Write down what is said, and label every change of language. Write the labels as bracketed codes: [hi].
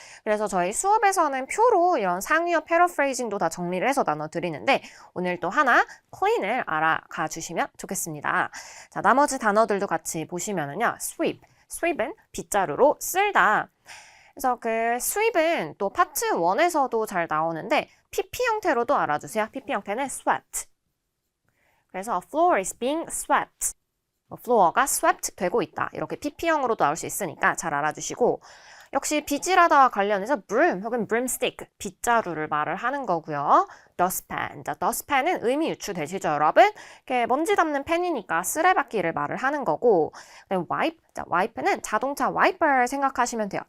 [ko] 그래서 저희 수업에서는 표로 이런 상위어 패러프레이징도 다 정리를 해서 나눠드리는데 오늘 또 하나 clean을 알아가 주시면 좋겠습니다. 자, 나머지 단어들도 같이 보시면은요. sweep은 빗자루로 쓸다. 그래서 그 sweep은 또 파트 1에서도 잘 나오는데 PP 형태로도 알아주세요. PP 형태는 [en] swept. 그래서 floor is being swept. [ko] floor가 swept 되고 있다. 이렇게 PP형으로도 나올 수 있으니까 잘 알아주시고 역시 빗질하다와 관련해서 broom 혹은 broomstick, 빗자루를 말을 하는 거고요. dustpan, 자, dustpan은 의미 유추되시죠, 여러분? 이렇게 먼지 담는 펜이니까 쓰레받기를 말을 하는 거고, wipe, 자, wipe는 자동차 와이퍼 생각하시면 돼요.